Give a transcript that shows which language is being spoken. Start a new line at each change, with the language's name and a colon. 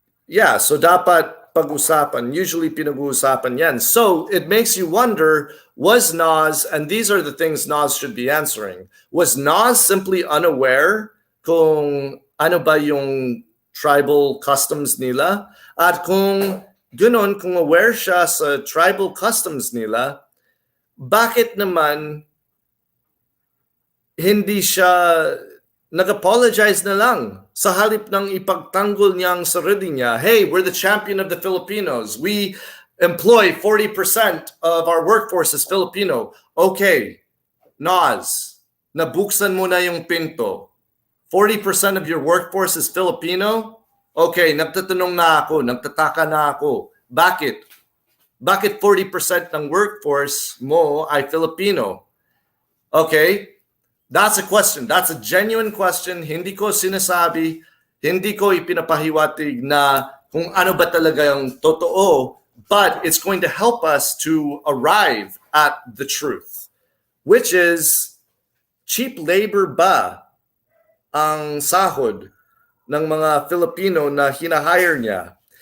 Filipino: Yeah, so dapat pag-usapan, usually pinag-uusapan yan.
English: So it makes you wonder, was Nas, and these are the things Nas should be answering, was Nas simply unaware
Filipino: kung ano ba yung tribal customs nila? At kung ganun, kung aware siya sa tribal customs nila, bakit naman hindi siya nag-apologize na lang sa halip ng ipagtanggol niya ang sarili niya?
English: Hey, we're the champion of the Filipinos. We employ 40% of our workforce is Filipino.
Filipino: Okay, Nas, nabuksan mo na yung pinto.
English: 40% of your workforce is Filipino?
Filipino: Okay, nagtatanong na ako, nagtataka na ako. Bakit? Bakit 40% ng workforce mo ay Filipino?
English: Okay, that's a question. That's a genuine question.
Filipino: Hindi ko sinasabi, hindi ko ipinapahiwatig na kung ano ba talaga yung totoo,
English: but it's going to help us to arrive at the truth, which is, cheap labor
Filipino: ba ang sahod ng mga Filipino na hinahire niya?